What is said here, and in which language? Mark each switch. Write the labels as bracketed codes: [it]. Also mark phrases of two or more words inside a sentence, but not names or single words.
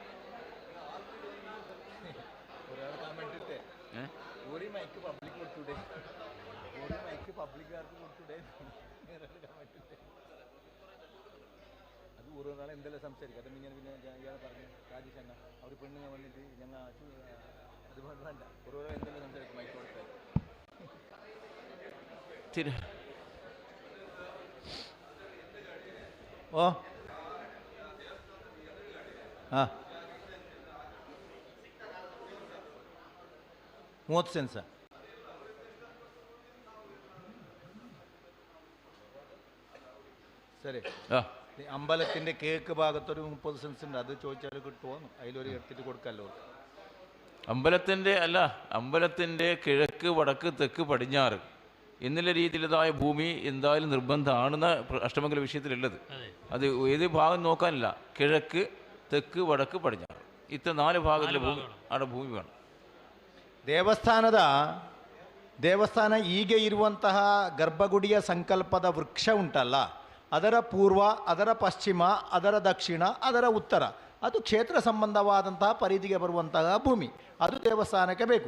[ml] അത് ഓരോ എന്തെല്ലാം സംസാരിക്കും. അത് പിന്നെ ഇയാൾ പറഞ്ഞു രാജേഷ് അണ്ണ അവർ പെണ്ണുങ്ങൾ വന്നിട്ട് ഞങ്ങൾ അത് വേണ്ട ഓരോ എന്തെല്ലാം സംസാരിക്കും മൈക്ക് കൊടുത്താൽ. [kn] ഓ ಹಾಂ 30 ಸೆನ್ಸ. [ml] ശരി. അമ്പലത്തിൻ്റെ കേക്ക് ഭാഗത്തൊരു 30 സെൻസ് ഉണ്ട്, അത് ചോദിച്ചാൽ കിട്ടുമോ? അതിലൊരു എടുത്തിട്ട് കൊടുക്കാമല്ലോ. അമ്പലത്തിൻ്റെ കിഴക്ക് വടക്ക് തെക്ക് പടിഞ്ഞാറ് എന്നുള്ള രീതിയിലതായ ഭൂമി എന്തായാലും നിർബന്ധമാണെന്ന അഷ്ടമംഗല വിഷയത്തിലുള്ളത്. അത് ഏത് ഭാഗം നോക്കാനില്ല, കിഴക്ക് തെക്ക് വടക്ക് പടിഞ്ഞാറ് [kn] ಇತ್ತ 4 ಭಾಗದಲ್ಲಿ ಆಡ ಭೂಮಿ ಬೇಡ. ದೇವಸ್ಥಾನ ಈಗ ಇರುವಂತಹ ಗರ್ಭಗುಡಿಯ ಸಂಕಲ್ಪದ ವೃಕ್ಷ ಉಂಟಲ್ಲ, ಅದರ ಪೂರ್ವ, ಅದರ ಪಶ್ಚಿಮ, ಅದರ ದಕ್ಷಿಣ, ಅದರ ಉತ್ತರ, ಅದು ಕ್ಷೇತ್ರ ಸಂಬಂಧವಾದಂತಹ ಪರಿಧಿಗೆ ಬರುವಂತಹ ಭೂಮಿ, ಅದು ದೇವಸ್ಥಾನಕ್ಕೆ ಬೇಕು.